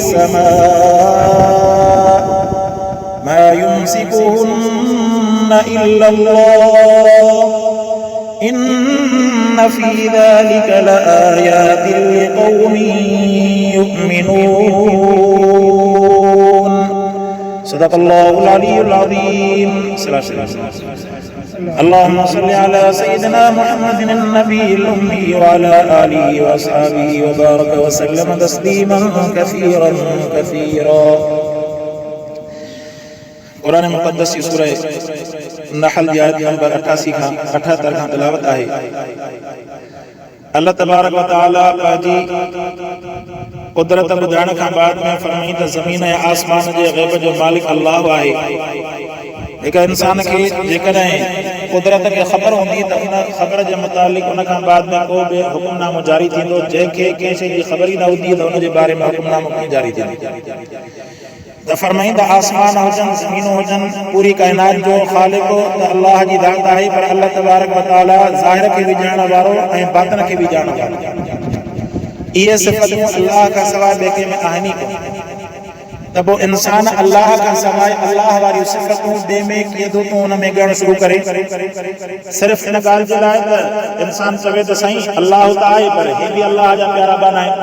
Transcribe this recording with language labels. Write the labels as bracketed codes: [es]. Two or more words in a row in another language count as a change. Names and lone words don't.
[ar] السماء ما يمسكهن إلا الله إن في ذلك لآيات لقوم يؤمنون صدق الله العلي العظيم. اللهم صل على سيدنا محمد النبي الأمي وعلى آله وأصحابه وبارك وسلم تسليما كثيرا كثيرا. [sd] قرآن मुक़द्दस की सूरह नहल की आयत नंबर 88 खां 78 खां तिलावत आहे. [ar] الله تبارك وتعالى [sd] पंहिंजी कुदरत ॿुधाइण खां बाद में फरमाई त ज़मीन ऐं आसमान जे ग़ैब जो मालिक अल्लाह आहे. हिकु इंसान खे जेकॾहिं कुदरत खे ख़बर हूंदी त उन ख़बर जे मुतालिक़ उन खां बाद में को बि हुकुमनामो जारी थींदो. जंहिंखे कंहिं शइ जी ख़बर ई न हूंदी त उन जे बारे में हुकुमनामो कीअं जारी थींदो. त फरमाईंदा आसमान हुजनि ज़मीनूं हुजनि पूरी काइनात जो ख़ालिक़ त अल्लाह जी ज़ात आहे. पर [ar] الله تبارك وتعالى [sd] ज़ाहिर खे बि ॼाणण वारो ऐं बातिन खे बि ॼाणण वारो. इहे सिफ़तूं अल्लाह खां सवाइ ॿिए कंहिं में आहिनि ई कोन. त पोइ इंसान अल्लाह खां सवाइ अल्लाह वारियूं सिफ़तूं ॿिए में कीअं थो तूं हुन में ॻणणु शुरू करे. सिर्फ़ु इन ॻाल्हि जे लाइ त इंसान चवे त साईं अल्लाह त आहे पर हे बि अल्लाह जा प्यारा बाना आहिनि.